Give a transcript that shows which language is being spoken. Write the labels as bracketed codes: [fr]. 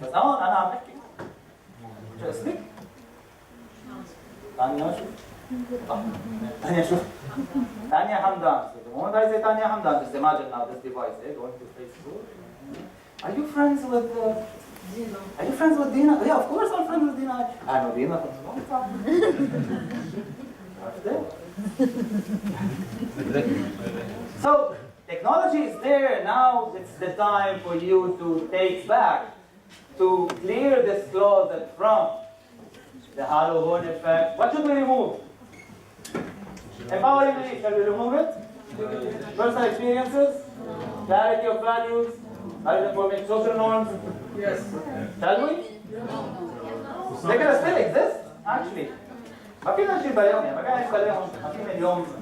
[en] But [ar] أنا عم بحكي. شو اسمك؟ ثانية شو؟ Tanya, شوف. Tanya Hamdan. [en] So the moment I say Tanya Hamdan, just imagine now this device, going to Facebook. Are you friends with Dina? Are you friends with Dina? Yeah, of course I'm friends with Dina. I know Dina from a long time. So technology is there now. It's the time for you to take back, to clear this closet from the hollow horn effect. What should we remove? Empowering belief. Shall we remove it? Personal experiences, clarity of values, valid information, social norms. Yes. Shall we? They're gonna still exist, actually. [ar] ما فينا نجيب عليهم يعني ما فينا نجيب عليهم ما فينا اليوم